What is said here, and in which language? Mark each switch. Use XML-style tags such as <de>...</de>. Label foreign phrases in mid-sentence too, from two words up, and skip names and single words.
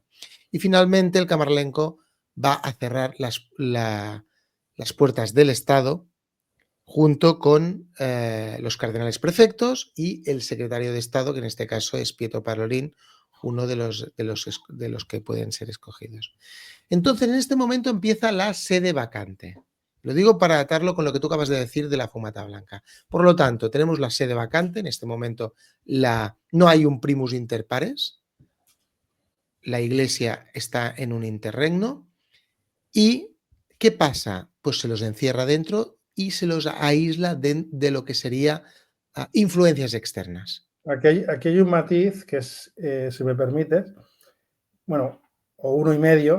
<es>Y finalmente el camarlengo va a cerrar las puertas del Estado junto con los cardenales prefectos y el secretario de Estado, que en este caso es Pietro Parolin, uno de los que pueden ser escogidos. Entonces, en este momento empieza la</es> <la>sede vacante.</la> <es>Lo digo para atarlo con lo que tú acabas de decir de la fumata blanca. Por lo tanto, tenemos la</es> <la>sede vacante.</la> <es>En este momento no hay un</es> <la>primus inter pares.</la> <es>La Iglesia está en un interregno. ¿Y qué pasa? Pues se los encierra dentro y se los aísla de lo que sería influencias externas. Aquí hay un matiz que es, si me permites, bueno, o 1,5.</es>